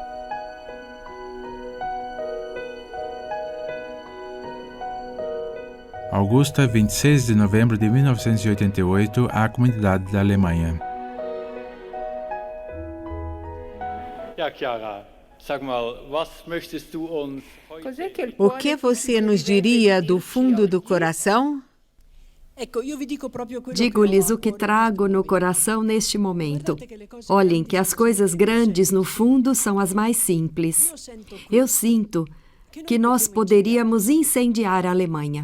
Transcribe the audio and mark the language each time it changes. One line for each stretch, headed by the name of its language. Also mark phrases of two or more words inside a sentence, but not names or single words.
Portuguese: Augusta, 26 de novembro de 1988, à comunidade da Alemanha. Chiara,
German: sag mal, was möchtest du uns heute...
Portuguese: O que você nos diria do fundo do coração? Digo-lhes o que trago no coração neste momento. Olhem que as coisas grandes no fundo são as mais simples. Eu sinto que nós poderíamos incendiar a Alemanha.